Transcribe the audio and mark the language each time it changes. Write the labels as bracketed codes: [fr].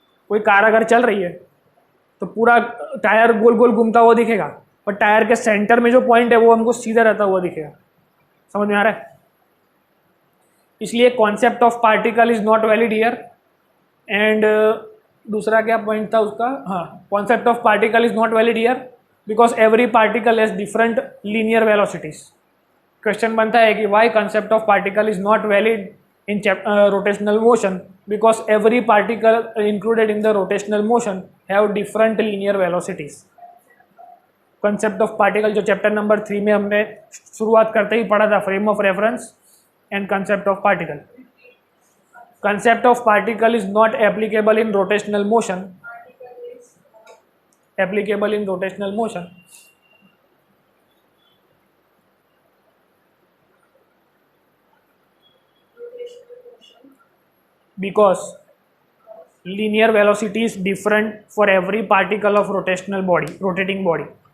[hi] कोई कार अगर चल रही है तो पूरा टायर गोल गोल घूमता हुआ दिखेगा, पर टायर के सेंटर में जो पॉइंट है वो हमको सीधा रहता हुआ दिखेगा। समझ में आ रहा है? [en] इसलिए concept of particle is not valid here. And [hi] दूसरा क्या पॉइंट था उसका? [en] हाँ, concept of particle is not valid here because every particle has different linear velocities. [hi] Question बनता है कि [en] Why concept of particle is not valid in rotational motion because every particle included in the rotational motion have different linear velocities. [hi] concept of particle जो chapter number 3 में हमने शुरुआत करते ही पढ़ा था, frame of reference and concept of particle. [en] concept of particle is not applicable in rotational motion. applicable in rotational motion because linear velocity is different for every particle of rotational body, rotating body.